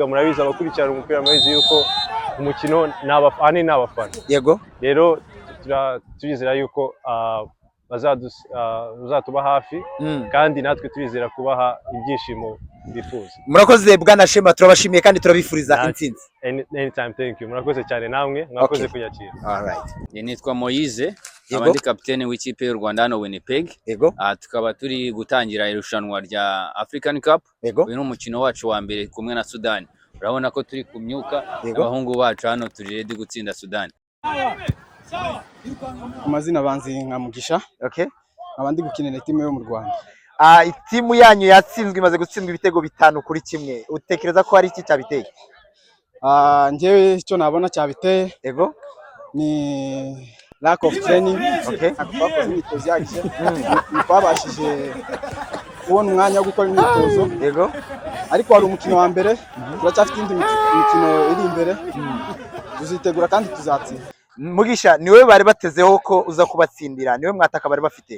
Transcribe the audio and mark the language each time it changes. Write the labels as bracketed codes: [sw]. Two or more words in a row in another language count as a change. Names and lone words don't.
[rw] Murabizi abakurikirana umupira murabizi yuko umukino ni abafana. Yego. Rero turizera yuko bazatuba hafi, kandi natwe turizera kubaha ibyishimo bifuza. Murakoze bwana Shema, turabashimiye kandi turabifuriza intsinzi. [en] Anytime, thank you. [rw] Murakoze cyane namwe, mwakoze kunyakira. [en] Alright. [rw] Nitwa Moise, abandi kapitene w'ikipe y'u Rwanda hano Winnipeg. Yego. Tukaba turi gutangira irushanwa rya African Cup. Yego. Uyu ni umukino wacu wa mbere kumwe na Sudan. Urabona ko turi kumyuka, abahungu bacu hano turi ready gutsinda Sudan. Amazina banzi nka Mugisha. [en] Okay. [rw] Abandi gukinira timu yo mu Rwanda. Timu yanyu yatsinzwe, imaze gutsindwa ibitego 5-1. Utekereza ko hari iki cyabiteye? Njyewe icyo nabona cyabiteye. Yego. [en] Ni lack of training. Okay. [rw] Twakoze imyitozo yagije. Twabashije kubona umwanya wo gukora imyitozo. Yego. Ariko hari umukino wa mbere, turacyafite indi mikino iri imbere. Tuzitegura kandi tuzatsinda. Mugisha, niwe bari batezeho ko uza kubatsindira, niwe mwataka bari bafite.